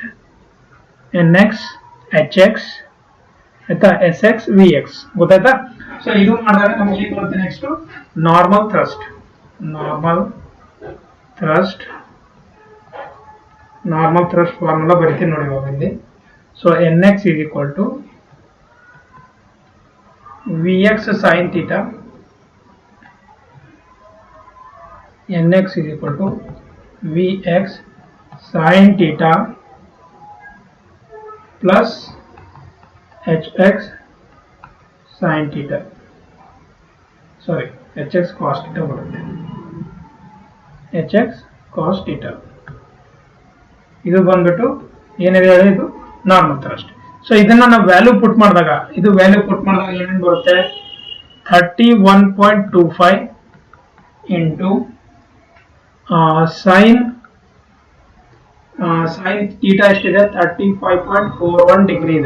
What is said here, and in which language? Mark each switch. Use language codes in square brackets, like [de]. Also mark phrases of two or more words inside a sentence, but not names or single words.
[en] N x, H x, ಆಯ್ತಾ, S x, V x. ಗೊತ್ತಾಯ್ತಾ? [kn] ಸೊ ಇದು ಮಾಡಿದಾಗ ನಮ್ಗೆ ಏನು ಬರುತ್ತೆ, [en] next normal thrust. normal thrust formula [kn] ಬರಿತೀನಿ ನೋಡಿ ಇವಾಗ ಇಲ್ಲಿ. [en] So nx is equal to vx sin theta, nx is equal to vx sin theta plus hx sin theta, sorry, hx cos theta ಬರುತ್ತೆ, hx cos theta. [kn] ಇದು ಬಂದ್ಬಿಟ್ಟು ಏನಿದೆ ಹೇಳಿ, ಇದು [en] normal thrust. [kn] ಸೊ ಇದನ್ನ ನಾವು [en] value put [kn] ಮಾಡಿದಾಗ ಏನೇನು ಬರುತ್ತೆ, 31.25 [en] into sine theta [kn] ಎಷ್ಟಿದೆ, 35.41 ಡಿಗ್ರಿ ಇದೆ.